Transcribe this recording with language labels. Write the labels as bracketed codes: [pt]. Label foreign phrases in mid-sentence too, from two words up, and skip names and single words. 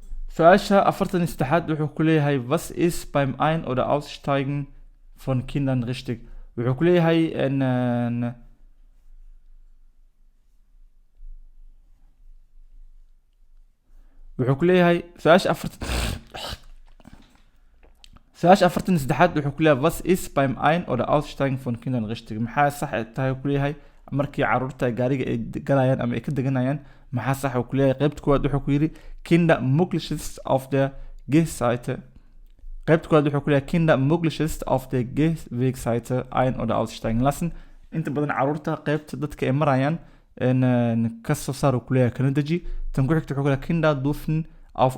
[so] su-aasha 43 wuxuu ku leeyahay [de] was is beim ein oder aussteigen von Kindern richtig [so] wuxuu ku leeyahay wuxuu ku leeyahay su-aasha 43 wuxuu ku leeyahay [de] was is beim ein oder aussteigen von Kindern richtig [so] maxaa sax tahay ku leeyahay markii caruurta gaariga ay galayaan ama ay ka deganayaan maxaa sax ku leeyahay qaybta koowaad wuxuu ku yiri [de] Kinder möglichst auf der Gehseite [so] qaybta koowaad wuxuu ku leeyahay [de] Kinder möglichst auf der Gehwegseite ein- oder aussteigen [so] lassen inta badan caruurta qaybta dadka ay marayaan ka soo saar ku leeyahay kana deji tan ku xigta wuxuu ku leeyahay [de] Kinder dürfen auf